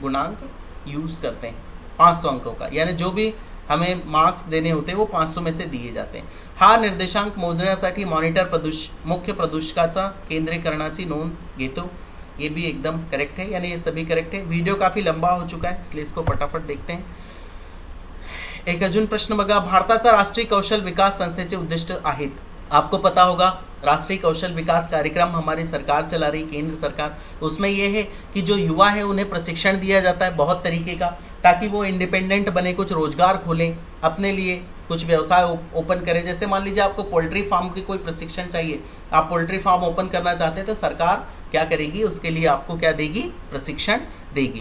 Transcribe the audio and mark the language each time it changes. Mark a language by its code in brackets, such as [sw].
[hi] गुणांक यूज़ करते हैं 500 अंकों का, यानी जो भी हमें मार्क्स देने होते हैं वो 500 में से दिए जाते हैं। [mr] हा निर्देशांक मोजण्यासाठी मॉनिटर मुख्य प्रदूषकाचा केंद्रीकरणाची नोंद घेतो, [hi] ये भी एकदम करेक्ट है, [mr] यानी ये सभी करेक्ट है। [hi] वीडियो काफ़ी लंबा हो चुका है, इसलिए इसको फटाफट देखते हैं। [mr] एक अजून प्रश्न बघा, भारताचा राष्ट्रीय कौशल विकास संस्थेचे उद्दिष्ट आहेत। [hi] आपको पता होगा राष्ट्रीय कौशल विकास कार्यक्रम हमारी सरकार चला रही, केंद्र सरकार, उसमें यह है कि जो युवा है उन्हें प्रशिक्षण दिया जाता है बहुत तरीके का, ताकि वो इंडिपेंडेंट बने, कुछ रोजगार खोलें अपने लिए, कुछ व्यवसाय ओपन करें। जैसे मान लीजिए आपको पोल्ट्री फार्म की कोई प्रशिक्षण चाहिए, आप पोल्ट्री फार्म ओपन करना चाहते हैं, तो सरकार क्या करेगी, उसके लिए आपको क्या देगी, प्रशिक्षण देगी।